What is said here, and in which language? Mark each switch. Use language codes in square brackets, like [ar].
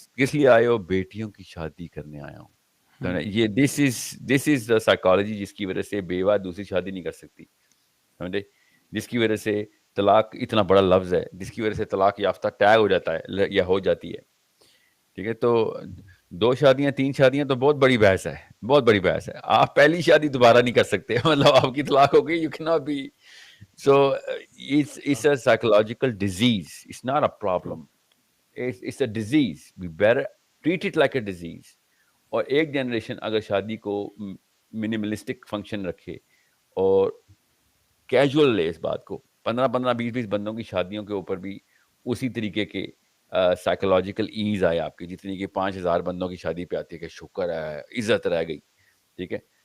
[ur] کس لیے آئے ہو؟ بیٹیوں کی شادی کرنے آیا ہوں. یہ [en] this is the psychology [ur] جس کی وجہ سے بیوہ دوسری شادی نہیں کر سکتی، سمجھے، جس کی وجہ سے طلاق اتنا بڑا لفظ ہے، جس کی وجہ سے طلاق یافتہ ٹیگ ہو جاتا ہے یا ہو جاتی ہے، ٹھیک ہے. تو 2 شادیاں 3 شادیاں تو بہت بڑی بحث ہے، بہت بڑی بحث ہے. آپ پہلی شادی دوبارہ نہیں کر سکتے، مطلب آپ کی طلاق ہو گئی، [en] You can not be. So it's a psychological disease. It's not a problem. It's a disease. We better treat it like a disease. [ur] اور ایک جنریشن اگر شادی کو منیملسٹک فنکشن رکھے اور کیجول لے اس بات کو، 15-20 بندوں کی شادیوں کے اوپر بھی اسی طریقے کے سائیکولوجیکل ایز آئے آپ کی، جتنی کہ 5,000 بندوں کی شادی پہ آتی ہے کہ شکر ہے عزت رہ گئی، ٹھیک ہے.